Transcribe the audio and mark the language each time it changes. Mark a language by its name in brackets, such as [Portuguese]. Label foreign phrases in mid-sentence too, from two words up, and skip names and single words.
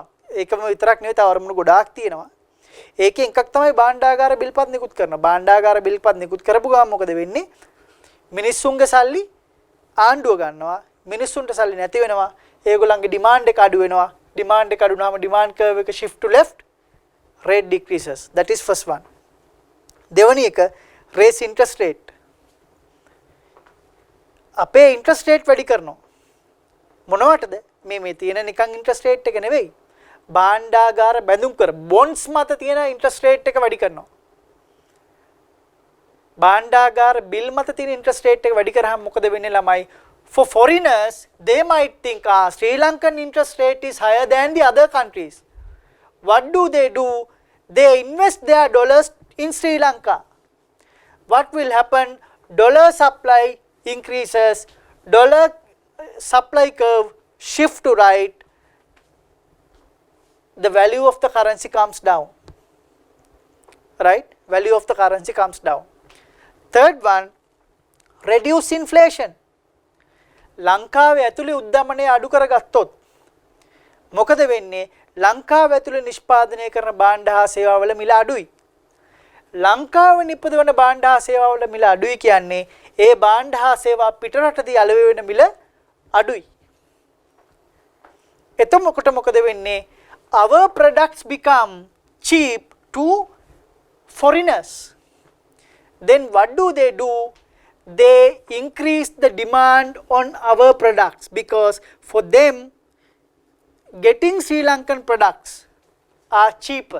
[Sinhala] ඒකම විතරක් නෙවෙයි තව අරමුණු ගොඩාක් තියෙනවා. ඒකෙන් එකක් තමයි භාණ්ඩාගාර බිල්පත් නිකුත් කරනවා. භාණ්ඩාගාර බිල්පත් නිකුත් කරපු ගමන් මොකද වෙන්නේ? මිනිස්සුන්ගේ සල්ලි ආණ්ඩුව ගන්නවා. මිනිස්සුන්ට සල්ලි නැති වෙනවා. ඒගොල්ලන්ගේ ඩිමාන්ඩ් එක අඩු වෙනවා. ඩිමාන්ඩ් එක අඩු වුණාම [English] demand curve එක shift to left, rate decreases. That is first one. [Sinhala] දෙවැනි එක [English] raise interest rate. [Sinhala] අපේ [English] interest rate [Sinhala] වැඩි කරනවා. මොනවටද? මේ තියෙන නිකන් [English] interest rate [Sinhala] එක නෙවෙයි. භාණ්ඩාගාර බැඳුම් කර bonds මත තියෙන [English] interest rate [Sinhala] එක වැඩි කරනවා. භාණ්ඩාගාර bill මත තියෙන [English] interest rate [Sinhala] එක වැඩි කරාම මොකද වෙන්නේ ළමයි? [English] For foreigners, they might think Sri Lankan interest rate is higher than the other countries. What do? They invest their dollars in Sri Lanka. What will happen? Dollar supply increases, dollar supply curve shift to right, the value of the currency comes down. Right? Value of the currency comes down. third one, reduce inflation. [Sinhala] ලංකාවේ ඇතුලේ උද්දමනය අඩු කරගත්තොත් මොකද වෙන්නේ? ලංකාව ඇතුලේ නිෂ්පාදනය කරන භාණ්ඩ හා සේවාවල මිල අඩුයි. ලංකාවේ නිපදවන භාණ්ඩ හා සේවාවල මිල අඩුයි කියන්නේ ඒ භාණ්ඩ හා සේවා පිටරටදී අලෙවි වෙන මිල අඩුයි. එතකොට මොකද වෙන්නේ? [English] Our products become cheap to foreigners. Then what do? They increase the demand on our products because for them getting Sri Lankan products are cheaper.